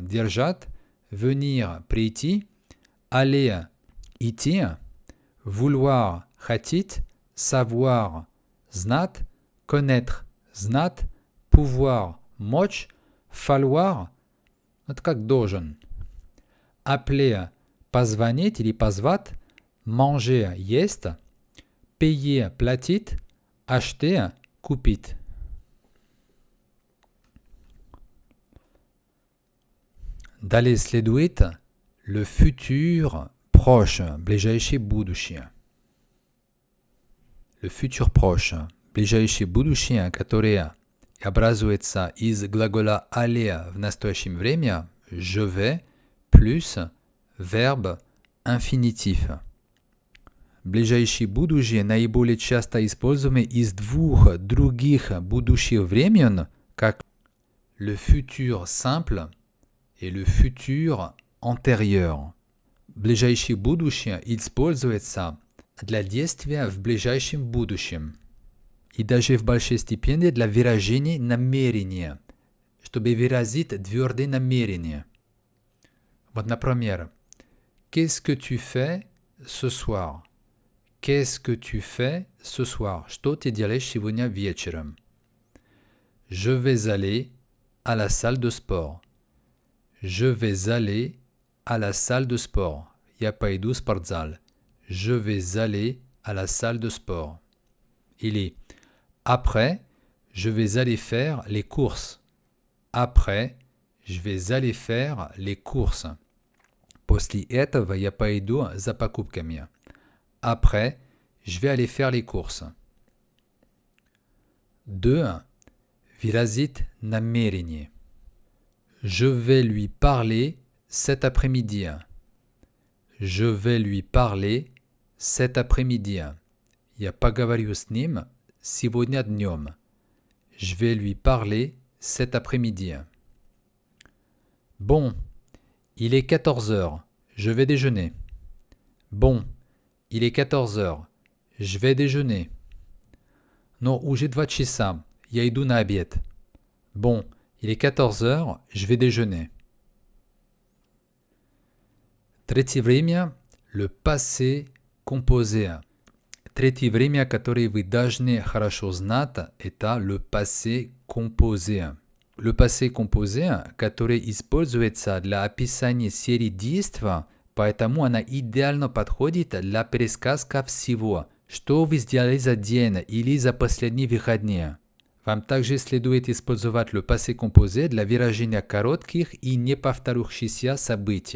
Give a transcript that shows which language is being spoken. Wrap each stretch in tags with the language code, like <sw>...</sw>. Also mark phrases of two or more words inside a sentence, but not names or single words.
<ru>держать, venir, прийти, aller, идти, vouloir, хотеть, savoir, знать, connaître, знать, pouvoir, мочь, falloir, это как должен, appeler, позвонить или позвать, manger, есть, payer, платить, acheter, купить. Далее следует</ru> <fr>le futur proche,</fr> <ru>ближайшее будущее.</ru> <fr>Le futur proche,</fr> <ru>ближайшее будущее, которое образуется из глагола aller в настоящем время,</ru> <fr>je vais, plus verbe infinitif.</fr> <ru>Ближайшее будущее наиболее часто используемое из двух других будущих времен, как</ru> <fr>le futur simple et le futur antérieur.</fr> <ru>Ближайшее будущее используется для действия в ближайшем будущем и даже в большей степени для выражения намерения, чтобы выразить твердое намерение. Вот, например,</ru> <fr>qu'est-ce que tu fais ce soir? Qu'est-ce que tu fais ce soir?</fr> <ru>Что ты делаешь сегодня вечером?</ru> <fr>Je vais aller à la salle de sport. Je vais aller à la salle de sport.</fr> <ru>Я пойду в спортзал.</ru> <fr>Je vais aller à la salle de sport. Или après, je vais aller faire les courses. Après, je vais aller faire les courses.</fr> <ru>После этого я пойду за покупками.</ru> <fr>Après, je vais aller faire les courses.</fr> <ru>2. Выразить намерение.</ru> <fr>Je vais lui parler cet après-midi. Je vais lui parler cet après-midi. Я поговорю с ним сегодня днем. Je vais lui parler cet après-midi. Bon, il est 14 heures. Je vais déjeuner. Bon, il est 14 heures. Je vais déjeuner.</fr> <ru>Но уже 2 часа. Я иду на обед.</ru> <fr>Bon, il est 14 heures. Je vais déjeuner.</fr> <ru>Третье время –</ru> <fr>le passé composé.</fr> <ru>Третье время, которое вы должны хорошо знать, это</ru> <fr>le passé composé. Le passé composé,</fr> <ru>который используется для описания серии действий, поэтому она идеально подходит для пересказка всего, что вы сделали за день или за последние выходные. Вам также следует использовать</ru> <fr>le passé composé</fr> <ru>для выражения коротких и неповторяющихся событий.</ru>